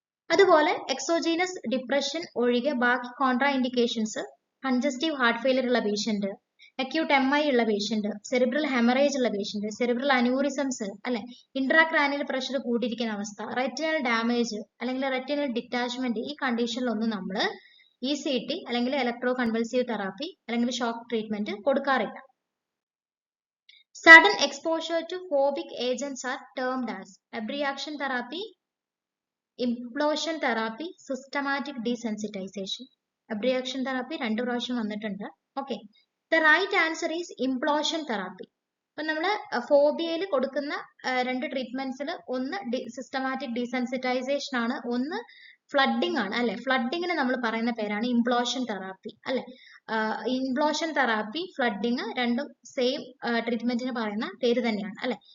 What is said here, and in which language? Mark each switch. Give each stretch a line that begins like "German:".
Malayalam: അതുപോലെ exogenous depression ഒഴികെ ബാക്കി contra indications congestive heart failure ഉള്ള പേഷ്യന്റ്, അക്യൂട്ട് MI ഉള്ള പേഷ്യന്റ്, സെറിബ്രൽ ഹെമറേജ് ഉള്ള പേഷ്യന്റ്, സെറിബ്രൽ അനൂറിസംസ് അല്ലെ, ഇൻട്രാക്രാനിയൽ പ്രഷർ കൂടിയിരിക്കുന്ന അവസ്ഥ, റെറ്റിനൽ ഡാമേജ് അല്ലെങ്കിൽ റെറ്റിനൽ ഡിറ്റാച്ച്മെന്റ്, ഈ കണ്ടീഷനിലൊന്നും നമ്മൾ ECT അല്ലെങ്കിൽ ഇലക്ട്രോ കൺവൾസീവ് തെറാപ്പി അല്ലെങ്കിൽ ഷോക്ക് ട്രീറ്റ്മെന്റ് കൊടുക്കാറില്ല.
English: Sudden exposure to phobic agents are termed as abreaction therapy, implosion therapy, systematic desensitization. Abreaction therapy
Malayalam: രണ്ട് പ്രാവശ്യം വന്നിട്ടുണ്ട്.
English: Okay, the right answer is implosion therapy.
Malayalam: അപ്പൊ നമ്മൾ ഫോബിയയിൽ കൊടുക്കുന്ന രണ്ട് ട്രീറ്റ്മെന്റ്സിൽ ഒന്ന് സിസ്റ്റമാറ്റിക് ഡീസെൻസിറ്റൈസേഷൻ ആണ്, ഒന്ന് ഫ്ലഡിംഗ് ആണ് അല്ലെ. ഫ്ലഡിങ്ങിന് നമ്മൾ പറയുന്ന പേരാണ് ഇംപ്ലോഷൻ തെറാപ്പി അല്ലെ. ഇംപ്ലോഷൻ തെറാപ്പി, ഫ്ലഡിങ് രണ്ടും സെയിം ട്രീറ്റ്മെന്റിന് പറയുന്ന പേര് തന്നെയാണ് അല്ലെ.